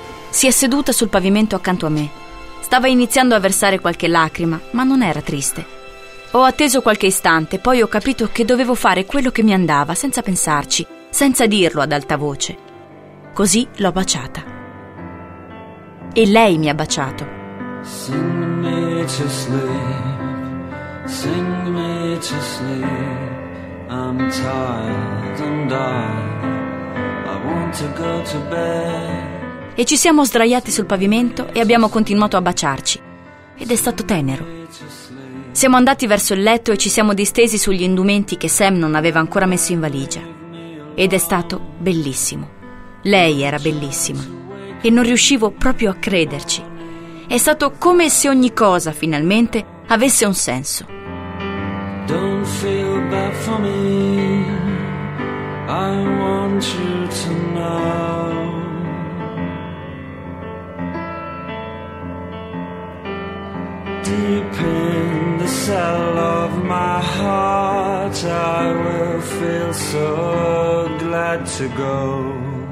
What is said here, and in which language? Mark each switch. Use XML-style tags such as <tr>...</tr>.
<it>Si è seduta sul pavimento accanto a me. Stava iniziando a versare qualche lacrima, ma non era triste. Ho atteso qualche istante, poi ho capito che dovevo fare quello che mi andava, senza pensarci, senza dirlo ad alta voce. Così l'ho baciata. E lei mi ha baciato.</it> <en>Sing me to sleep, sing me to sleep. I'm tired and I want to go to bed.</en> <it>E ci siamo sdraiati sul pavimento e abbiamo continuato a baciarci. Ed è stato tenero. Siamo andati verso il letto e ci siamo distesi sugli indumenti che Sam non aveva ancora messo in valigia. Ed è stato bellissimo. Lei era bellissima. E non riuscivo proprio a crederci. È stato come se ogni cosa, finalmente, avesse un senso.</it> <en>Don't feel bad for me, I want you to know. Deep in the cell of my heart, I will feel so glad to go.</en>